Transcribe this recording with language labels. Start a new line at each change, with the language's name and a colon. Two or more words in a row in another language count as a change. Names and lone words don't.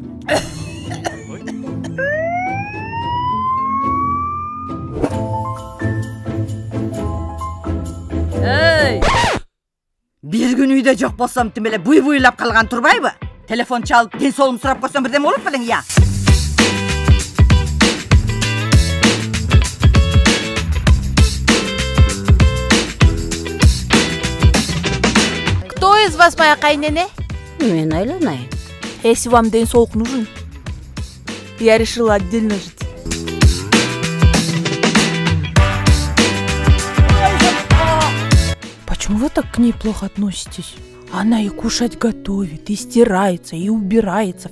Kyrgyz: Бир күн үйдө жок болсом тим эле буй-буйлап калган турбайбы? Телефон чалып, ден соолугун сурап койсоң бирдеме болот белең я?
Russian: Кто из вас моя кайнене?
Kyrgyz: Мен айланайын.
Russian: Если вам
Kyrgyz: день соолук
Russian: нужен, я решила отдельно жить. Почему вы так к ней плохо относитесь? Она и кушать готовит, и стирается, и убирается.